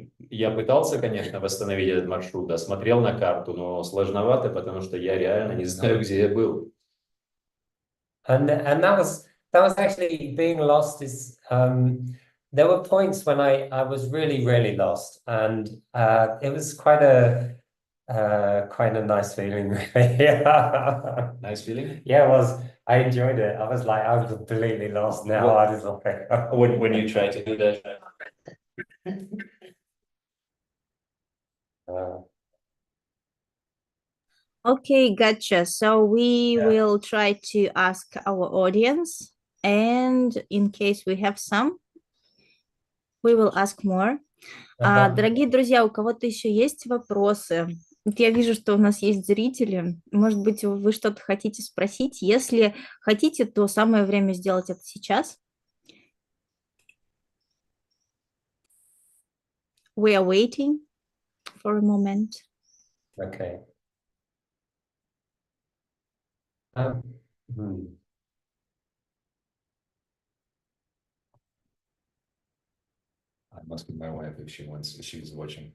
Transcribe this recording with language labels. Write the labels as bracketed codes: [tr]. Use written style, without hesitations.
[ru] Я пытался, конечно, восстановить этот маршрут, да, смотрел на карту, но сложновато, потому что я реально не знаю, где я был. [en] And that was actually being lost is there were points when I was really lost, and it was quite a quite a nice feeling, really. Nice feeling? Yeah, it was. I enjoyed it. I was like, I'm completely lost now. What- I was like, When you try to do that. Okay, gotcha. So we Yeah. will try to ask our audience, and in case we have some, we will ask more. [ru] Дорогие друзья, у кого-то еще есть вопросы? Вот я вижу, что у нас есть зрители. Может быть, вы что-то хотите спросить? Если хотите, то самое время сделать это сейчас. [en] We are waiting for a moment. Okay. Hmm. I must be my wife if she wants, if she's watching.